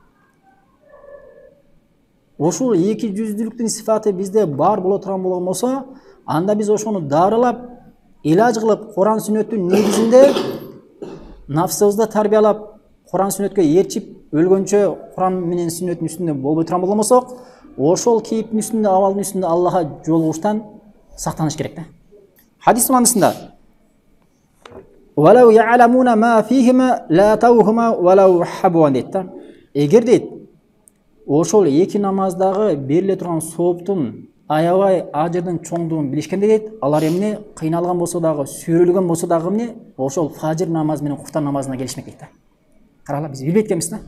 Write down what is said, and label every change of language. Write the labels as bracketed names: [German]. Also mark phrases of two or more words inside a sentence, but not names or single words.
[Kyrgyz] Ошол эки жүздүүлүктүн сифаты бизде бар боло турган болгонбосо, анда биз ошону дарылап, илаж кылып, Куран сүннөттүн негизинде нафсыбызды тарбиялап, Куран сүннөткө ээрчип, өлгөнчө Куран менен сүннөттүн үстүндө болбой турган болгонбосок, ошол кейиптин үстүндө, абалдын үстүндө Аллахка жолугуштан сактаныш керек да. Хадис маанисинде [Arabic] "ولو يعلمون ما فيهما لأتوهما ولو حبوا" [Kyrgyz] дейт да. Эгер дейт, ошол эки намаздагы бериле турган сооптун аябай ажырдын чоңдугун билишкенде дейт, алар эмне кыйналган болсо дагы, сүйрөлгөн болсо дагы эмне ошол фажр намазы менен куфтан намазына келишмек дейт да. Карала, биз билбейт экенбиз да.